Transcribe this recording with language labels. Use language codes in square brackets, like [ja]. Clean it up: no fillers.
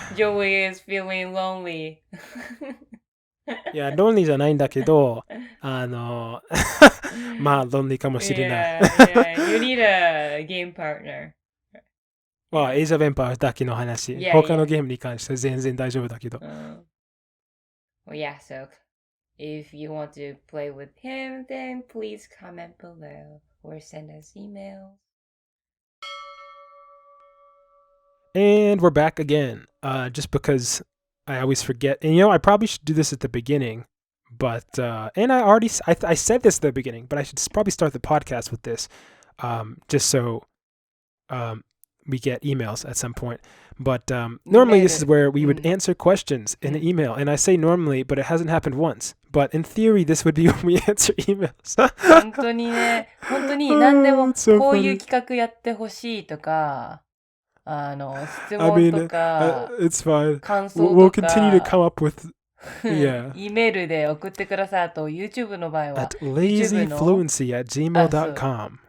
[en] Joey is feeling lonely. [ja] いや、ロンリーじゃないんだけど、まあ、ロンリーかもしれない。 [en] You need a game partner. [ja] まあ、エイジ・オブ・エンパイアだけの話。他のゲームに関しては全然大丈夫だけど。 [en] Well, yeah, so if you want to play with him, then please comment below or send us emails. And we're back again. Just because I always forget. And I probably should do this at the beginning. But, and I said this at the beginning, but I should probably start the podcast with this. Just so we get emails at some point. But normally this is where we would answer questions in an email. And I say normally, but it hasn't happened once. But in theory, this would be when we answer emails. [ja] 本当にね、本当に何でもこういう企画やってほしいとか、質問とか、 [en] it's fine. [ja] 感想とか、 [en] We'll continue to come up with, yeah. [ja] イメールで送ってください。あと YouTube の場合は [en] At lazyfluency at gmail.com.